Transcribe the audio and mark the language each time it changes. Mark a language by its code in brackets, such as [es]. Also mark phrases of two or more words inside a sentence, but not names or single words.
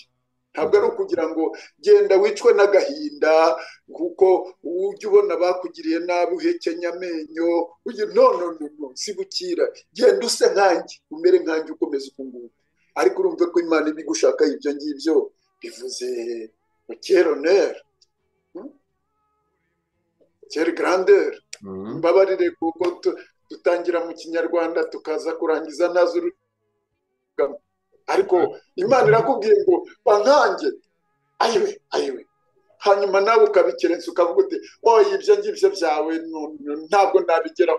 [rw] Ntabwo ari ukugira ngo genda wicwe n'agahinda kuko ujya ubona bakugiriye nabi uhekenya amenyo. No, sibukira, genda use nkanjye, umere nkanjye, ukomeze uku nguku. Ariko urumve ko Imana ibigushakaho ibyo ngibyo bivuze [fr] quelle honneur, quelle grandeur. Mm. [rw] Mbabarire kuko dutangira mu Kinyarwanda tukaza kurangiza ntazi urugamba, ariko Imana irakubwiye ngo bankange, ayiwe, hanyuma nawe ukabikerensa ukavuga uti oya ibyo ngibyo byawe ntabwo nabigeraho.